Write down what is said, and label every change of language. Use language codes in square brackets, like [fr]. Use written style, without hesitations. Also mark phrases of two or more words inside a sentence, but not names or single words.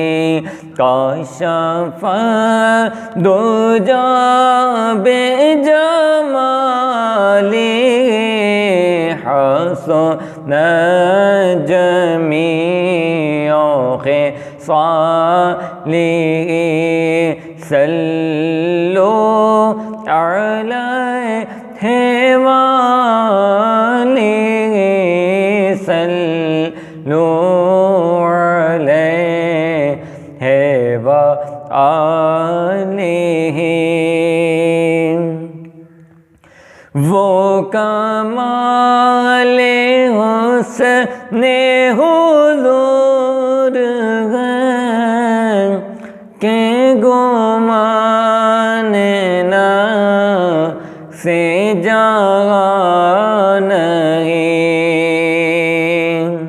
[ar] كشف الدجى بجماله حسنت جميع خصاله صلوا عليه وآله صلوا عليه وآله. [ur] وہ کمالِ حسنِ حضور ہیں کہ گماں سے جہاں نہیں.